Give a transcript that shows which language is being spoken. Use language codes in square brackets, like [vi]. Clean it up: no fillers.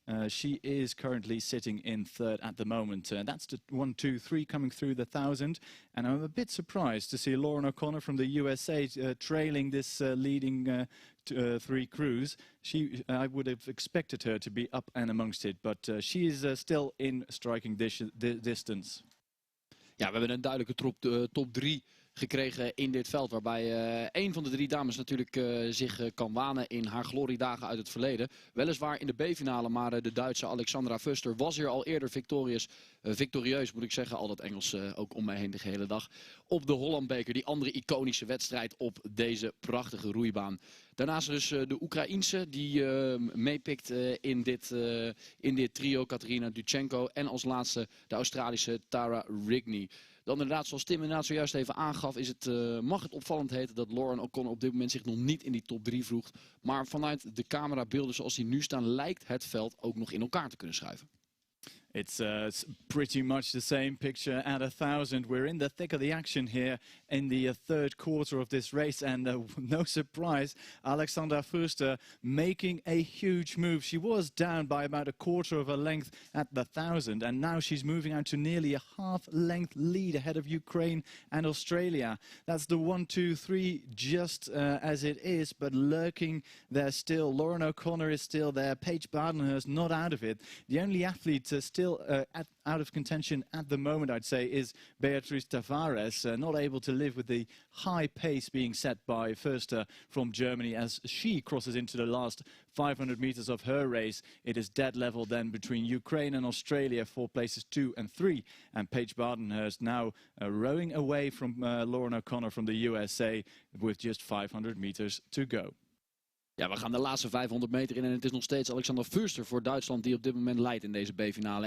[en] She is currently sitting in 3rd at the moment. That's the 1, 2, 3 coming through the 1,000. And I'm a bit surprised to see Lauren O'Connor from the USA trailing this leading 3 crews. I would have expected her to be up and amongst it, but she is still in striking distance. [nl] Ja, we hebben een duidelijke top 3 gekregen in dit veld. Waarbij een van de 3 dames natuurlijk zich kan wanen in haar gloriedagen uit het verleden. Weliswaar in de B-finale, maar de Duitse Alexandra Förster was hier al eerder victorieus moet ik zeggen. Al dat Engels ook om mij heen de hele dag. Op de Hollandbeker, die andere iconische wedstrijd op deze prachtige roeibaan. Daarnaast dus de Oekraïense die meepikt in dit trio, Katarina Dudchenko. En als laatste de Australische Tara Rigney. Dan inderdaad, zoals Tim inderdaad zojuist even aangaf, mag het opvallend heten dat Lauren O'Connor op dit moment zich nog niet in die top 3 voegt. Maar vanuit de camerabeelden zoals die nu staan, lijkt het veld ook nog in elkaar te kunnen schuiven. [en] It's pretty much the same picture at 1,000. We're in the thick of the action here in the 3rd quarter of this race. And no surprise, Alexandra Förster making a huge move. She was down by about a quarter of a length at the 1,000. And now she's moving out to nearly a half-length lead ahead of Ukraine and Australia. That's the 1, 2, 3 just as it is, but lurking there still. Lauren O'Connor is still there. Paige Badenhurst not out of it. The only athlete still out of contention at the moment, I'd say, is Beatriz Tavares, not able to live with the high pace being set by Förster from Germany as she crosses into the last 500 meters of her race. It is dead level then between Ukraine and Australia for places 2 and 3. And Paige Badenhurst now rowing away from Lauren O'Connor from the USA with just 500 meters to go. [nl] Ja, we gaan de laatste 500 meter in en het is nog steeds Alexandra Förster voor Duitsland die op dit moment leidt in deze B-finale.